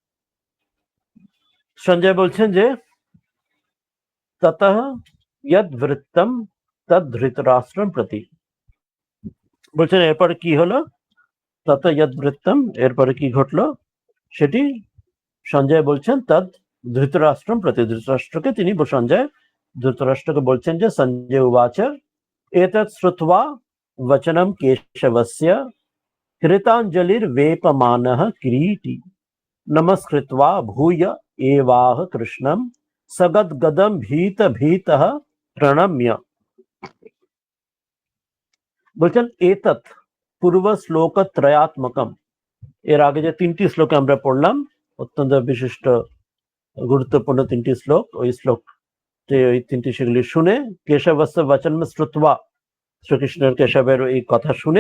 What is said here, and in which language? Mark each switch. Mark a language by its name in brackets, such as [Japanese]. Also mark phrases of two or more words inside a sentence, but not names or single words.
[Bangla] সঞ্জয় বলছেন যে [Sanskrit] ততঃ ইয়দ বৃত্তম তদ ধৃতরাষ্ট্রম প্রতি, [Bangla] বলছেন এরপরে কি হলো, [Sanskrit] তত ইয়দ বৃত্তম [Bangla] এরপরে কি ঘটলো সেটি সঞ্জয় বলছেন, [Sanskrit] তদ ধৃতরাষ্ট্রম প্রতি, [Bangla] ধৃতরাষ্ট্রকে তিনি সঞ্জয় ধৃতরাষ্ট্রকে বলছেন যে [Sanskrit] সঞ্জয় উবাচ एतत् श्रुत्वा वचनं केशवस्य कृताञ्जलिर्वेपमानः किरीटी नमस्कृत्वा भूय एवाह कृष्णं सगद्गदं भीत भीतः प्रणम्य। [Bangla] বলছেন [Sanskrit] এতৎ পূর্ব শ্লোক ত্রয়াত্মকম, [Bangla] এর আগে যে তিনটি শ্লোকে আমরা পড়লাম অত্যন্ত বিশিষ্ট গুরুত্বপূর্ণ তিনটি শ্লোক, ওই শ্লোক ওই তিনটি সেগুলি শুনে, [Sanskrit] কেশবস্য বচন শ্রুত্বা [Bangla] শ্রীকৃষ্ণের কেশবের এই কথা শুনে,